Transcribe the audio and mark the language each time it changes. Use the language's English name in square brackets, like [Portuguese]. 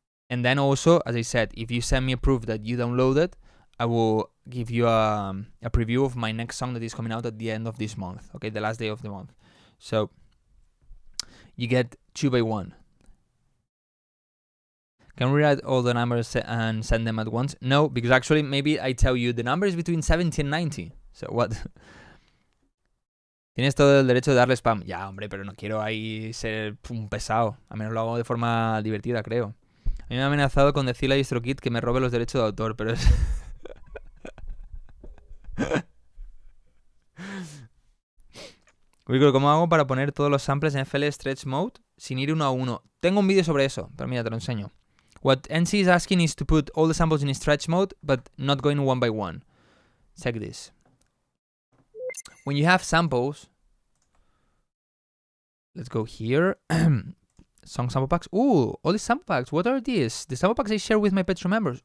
[English] And then also, as I said, if you send me a proof that you downloaded, I will give you a preview of my next song that is coming out at the end of this month. Okay, the last day of the month. So you get 2 by 1. Can we write all the numbers and send them at once? No, because actually maybe I tell you the number is between 70 and 90. So what? [Spanish] Tienes todo el derecho de darle spam. Ya, hombre, pero no quiero ahí ser un pesado. A menos lo hago de forma divertida, creo. A mí me ha amenazado con decirle a DistroKid que me robe los derechos de autor, pero es... Uy, ¿cómo hago para poner todos los samples en FL Stretch Mode sin ir 1 a 1? Tengo un vídeo sobre eso, pero mira, te lo enseño. [English] What NC is asking is to put all the samples in Stretch Mode, but not going 1 by 1. Check this. When you have samples... Let's go here. Song sample packs. Ooh, all these sample packs. What are these? The sample packs I share with my Patreon members.